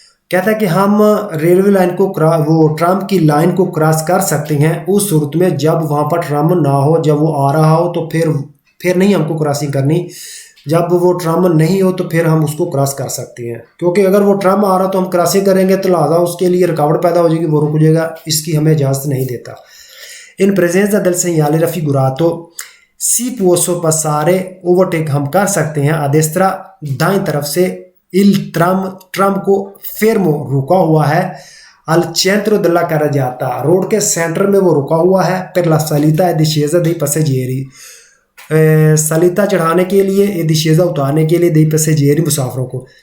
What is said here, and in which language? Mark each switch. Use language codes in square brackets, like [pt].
[hi] कहता है कि हम रेलवे लाइन को वो ट्राम की लाइन को क्रॉस कर सकते हैं उस सूरत में जब वहाँ पर ट्राम ना हो, जब वो आ रहा हो तो फिर नहीं हमको क्रॉसिंग करनी। जब वो ट्राम नहीं हो तो फिर हम उसको क्रॉस कर सकते हैं, क्योंकि अगर वो ट्राम आ रहा तो हम क्रॉसिंग करेंगे तो लिहाजा उसके लिए रुकावट पैदा हो जाएगी, वो रुक जाएगा, इसकी हमें इजाज़त नहीं देता। [it] इन presenza del segnale raffigurato si può sorpassare [hi] overtake हम कर सकते हैं। [it] a destra [hi] दाएं तरफ से il ट्राम को fermo रुका हुआ है, [it] al centro della carreggiata [hi] road के सेंटर में वो रुका हुआ है, [it] per la salita e discesa dei passeggeri [hi] सलीता चढ़ाने के लिए, ए discesa उतारने के लिए, [it] dei passeggeri [hi] मुसाफरों को।